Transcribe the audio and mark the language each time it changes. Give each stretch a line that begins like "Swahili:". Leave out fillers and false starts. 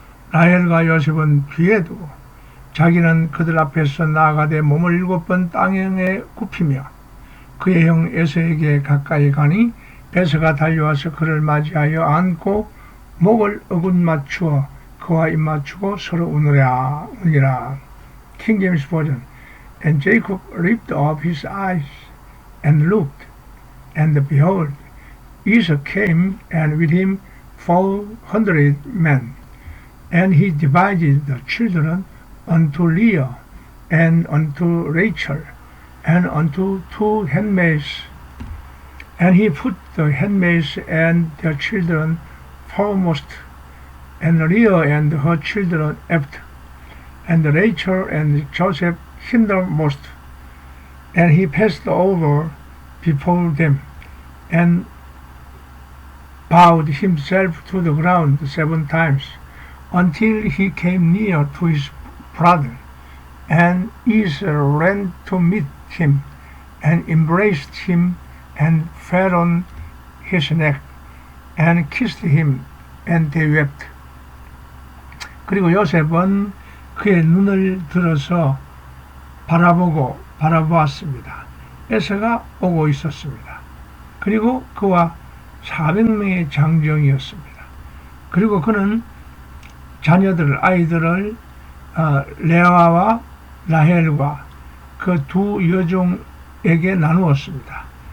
Korean: 라헬과 요셉은 뒤에 두고 자기는 그들 앞에서 나아가되 몸을 7번 땅에 굽히며 그의 형 에서에게 가까이 가니 에서가 달려와서 그를 맞이하여 안고 목을 어긋맞추어 그와 입맞추고 서로 우니라.
English: King James Version. And Jacob lifted up his eyes and looked, and behold, Esau came, and with him 400 men. And he divided the children unto Leah, and unto Rachel, and unto two handmaids. And he put the handmaids and their children foremost, and Leah and her children after, and Rachel and Joseph hindermost. And he passed over before them, and bowed himself to the ground 7 times, until he came near to his brother. And Esau ran to meet him, and embraced him, and fell on his neck, and kissed him, and they wept.
Korean: 그리고 요셉은 그의 눈을 들어서 바라보았습니다. 에서가 오고 있었습니다. 그리고 그와 400명의 장정이었습니다. 그리고 그는 아이들을 레아와 라헬과 그 두 여종에게 나누었습니다.